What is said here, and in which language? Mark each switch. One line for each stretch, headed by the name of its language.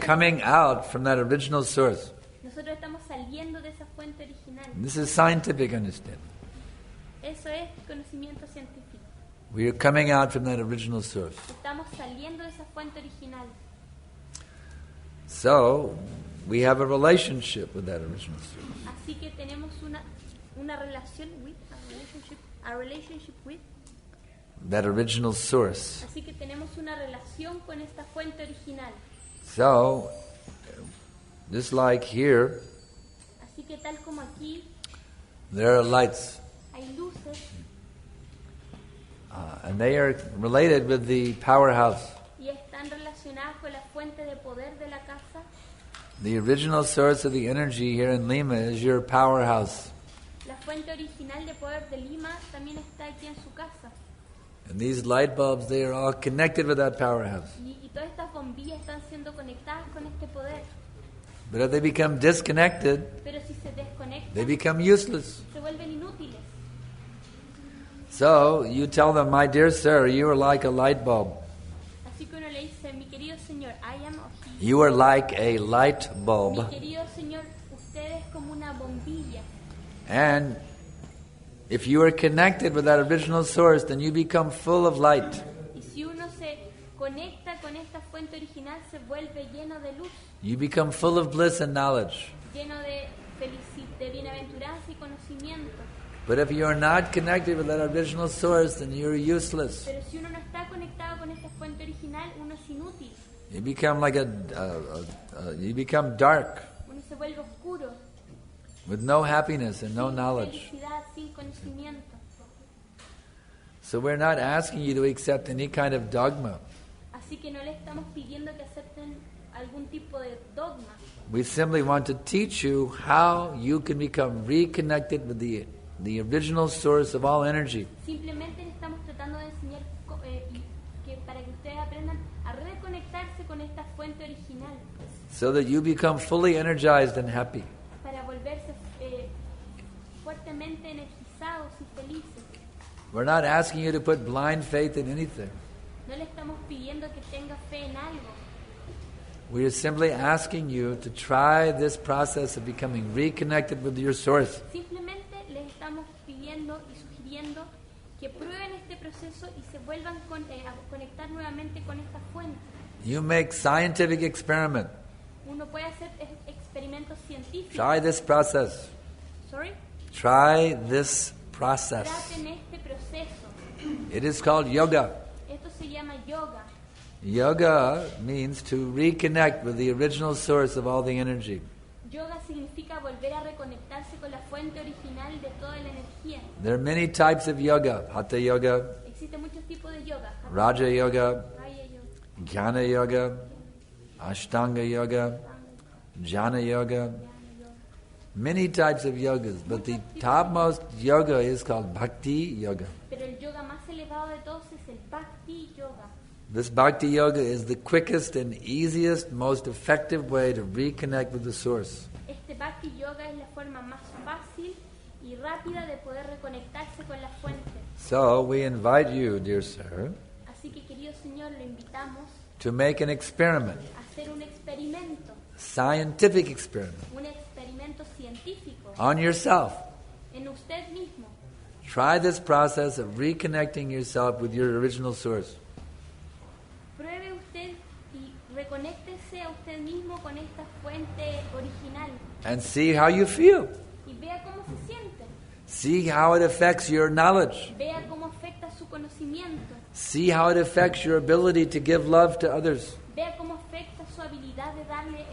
English: coming out from that original source.
Spanish: Nosotros estamos saliendo de esa fuente original.
English: This is scientific understanding.
Spanish: Eso es conocimiento científico.
English: We are coming out from that original source.
Spanish: Estamos saliendo de esa fuente original.
English: So, we have a relationship with that original source.
Spanish: Así que tenemos una relación
English: a relationship with. That original source.
Spanish: Así que tenemos una relación con esta fuente original.
English: So, just like here,
Spanish: Así que tal como aquí
English: there are lights.
Spanish: hay luces
English: And they are related with the powerhouse.
Spanish: y están relacionadas con la fuente de poder de la casa,
English: The original source of the energy here in Lima is your powerhouse.
Spanish: la fuente original de poder de Lima también está aquí en su casa.
English: And these light bulbs, they are all connected with that powerhouse.
Spanish: Y todas estas bombillas están siendo conectadas con este poder.
English: But if they become disconnected,
Spanish: Pero si se desconectan,
English: they become useless.
Spanish: se vuelven inútiles.
English: So, you tell them, my dear sir, you are like a light bulb.
Spanish: Así que uno le dice, mi querido señor,
English: I am he. You are like a light
Spanish: Mi
English: bulb.
Spanish: querido señor, usted es como una bombilla.
English: And if you are connected with that original source, then you become full of light.
Spanish: Y si uno se conecta con esta fuente original, se vuelve lleno de luz,
English: You become full of bliss and knowledge.
Spanish: lleno de de bienaventuranza y conocimiento.
English: But if you are not connected with that original source, then you're useless.
Spanish: Pero si uno no está conectado con esta fuente original, uno es inútil.
English: You become like you become dark
Spanish: Uno se vuelve oscuro,
English: with no happiness and no
Spanish: sin
English: knowledge.
Spanish: felicidad, sin conocimiento.
English: So we're not asking you to accept any kind of dogma.
Spanish: Así que no le estamos pidiendo que acepten algún tipo de dogma.
English: We simply want to teach you how you can become reconnected with the original source of all energy.
Spanish: Simplemente le estamos tratando de enseñar que para que ustedes aprendan a reconectarse con esta fuente original,
English: So that you become fully energized and happy.
Spanish: para volverse fuertemente energizados y felices.
English: We're not asking you to put blind faith in anything.
Spanish: No le estamos pidiendo que tenga fe en algo.
English: We are simply asking you to try this process of becoming reconnected with your source.
Spanish: Simplemente les estamos pidiendo y sugiriendo que prueben este proceso y se vuelvan a conectar nuevamente con esta fuente.
English: You make scientific experiment.
Spanish: Uno puede hacer experimentos científicos.
English: Try this process. Sorry. Try this process.
Spanish: Traten este proceso.
English: It is called yoga.
Spanish: Esto se llama yoga.
English: Yoga means to reconnect with the original source of all the energy.
Spanish: Yoga significa volver a reconectarse con la fuente original de toda la energía.
English: There are many types of yoga. Hatha yoga,
Spanish: Existen muchos tipos de yoga.
English: Raja yoga, Raya yoga, Jnana yoga, Ashtanga yoga, Jnana yoga. Many types of yogas, but the topmost yoga is called Bhakti yoga.
Spanish: pero el yoga más elevado de todos es el Bhakti yoga.
English: This bhakti yoga is the quickest and easiest, most effective way to reconnect with the source.
Spanish: Este bhakti yoga es la forma más fácil y rápida de poder reconectarse con la fuente.
English: So we invite you, dear sir,
Spanish: Así que, querido Señor, lo invitamos
English: to make an experiment,
Spanish: a hacer un experimento,
English: scientific experiment,
Spanish: un experimento científico
English: on yourself.
Spanish: en usted mismo.
English: Try this process of reconnecting yourself with your original source.
Spanish: Pruebe usted y reconéctese a usted mismo con esta fuente original
English: And see how you feel.
Spanish: y vea cómo se siente.
English: See how it affects your knowledge.
Spanish: Vea cómo afecta su conocimiento.
English: See how it affects your ability to give love to others.
Spanish: Vea cómo afecta su habilidad de darle